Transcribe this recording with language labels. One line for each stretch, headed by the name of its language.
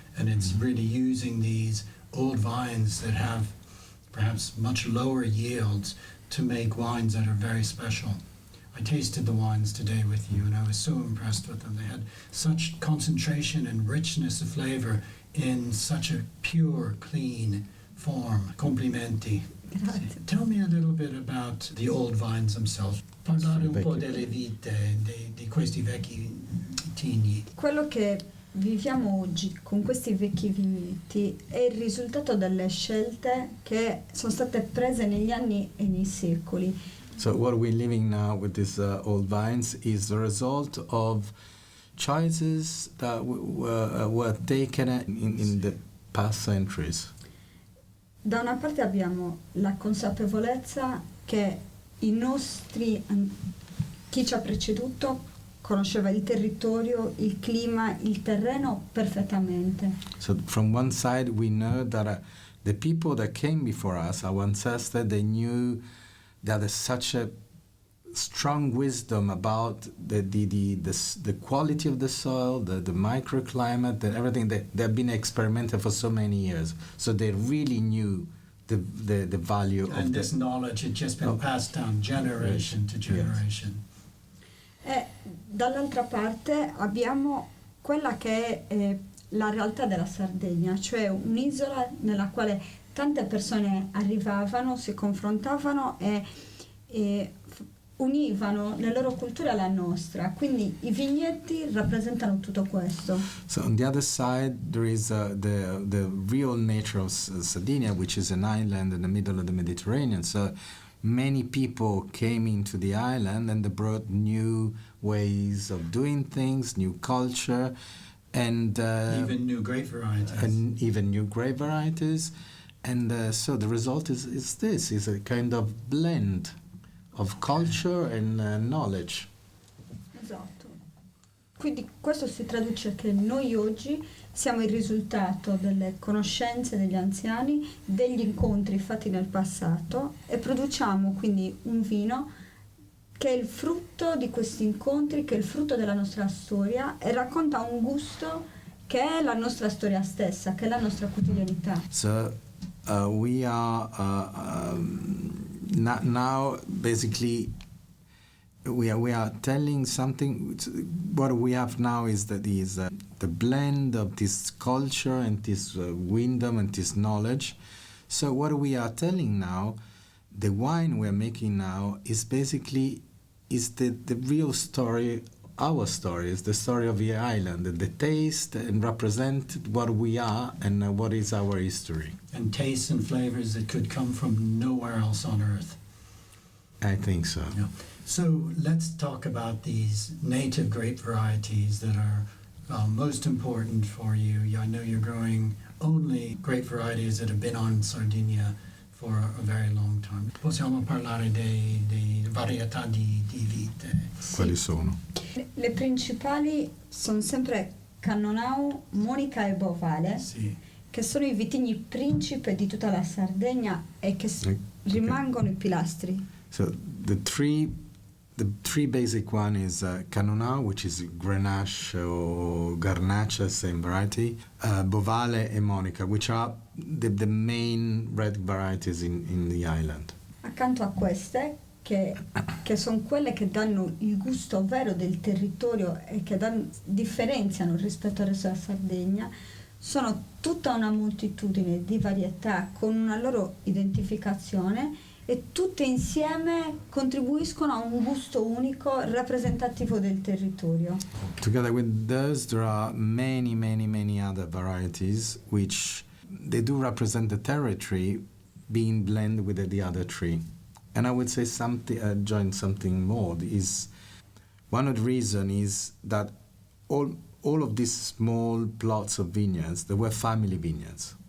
English: And it's really using these old vines that have perhaps much lower yields to make wines that are very special. I tasted the wines today with you, and I was so impressed with them. They had such concentration and richness of flavor in such a pure, clean form.
Italian: Complimenti. Grazie.
English: Tell me a little bit about the old vines themselves.
Italian: Parlare un po' delle vite di questi vecchi vitigni. Quello che viviamo oggi con questi vecchi vigneti è il risultato delle scelte che sono state prese negli anni e nei secoli.
English: So what we're living now with these old vines is the result of choices that were taken in the past centuries.
Italian: Da una parte abbiamo la consapevolezza che chi ci ha preceduto conosceva il territorio, il clima, il terreno perfettamente.
English: So from one side we know that the people that came before us, our ancestors, they knew that there's such a strong wisdom about the quality of the soil, the microclimate, that everything. They've been experimented for so many years, so they really knew the value of this knowledge had just been passed down generation to generation.
Italian: E dall'altra parte abbiamo quella che è la realtà della Sardegna, cioè un'isola nella quale tante persone arrivavano, si confrontavano e univano le loro culture alla nostra, quindi i vigneti rappresentano tutto questo.
English: So on the other side, there is the real nature of Sardinia, which is an island in the middle of the Mediterranean. So many people came into the island and they brought new ways of doing things, new culture, and even new grape varieties. And so the result is a kind of blend of culture and knowledge.
Italian: Esatto. Quindi questo si traduce che noi oggi siamo il risultato delle conoscenze degli anziani, degli incontri fatti nel passato, e produciamo quindi un vino che è il frutto di questi incontri, che è il frutto della nostra storia e racconta un gusto che è la nostra storia stessa, che è la nostra quotidianità.
English: So we are now basically we are telling something. What we have now is that the blend of this culture and this wisdom and this knowledge. So what we are telling now, the wine we are making now, is basically the real story. Our story is the story of the island, the taste and represent what we are and what is our history. And tastes and flavors that could come from nowhere else on earth. I think so. Yeah. So let's talk about these native grape varieties that are most important for you. I know you're growing only grape varieties that have been on Sardinia for a very long time.
Italian: Possiamo parlare di varietà di vite? Sì. Quali sono? Le principali sono sempre Cannonau, Monica e Bovale, Sì. che sono i vitigni principe di tutta la Sardegna e che rimangono i pilastri.
English: So the three basic one is Cannonau, which is Grenache or Garnacha, same variety, Bovale and Monica, which are the main red varieties in the island.
Italian: Accanto a queste, che sono quelle che danno il gusto vero del territorio e che differenziano rispetto al resto della Sardegna, sono tutta una moltitudine di varietà con una loro identificazione, e tutte insieme contribuiscono a un gusto unico rappresentativo del territorio.
English: Together with those, there are many other varieties which they do represent the territory being blended with the other tree. And I would say join something more is one of the reasons is that all of these small plots of vineyards, they were family vineyards.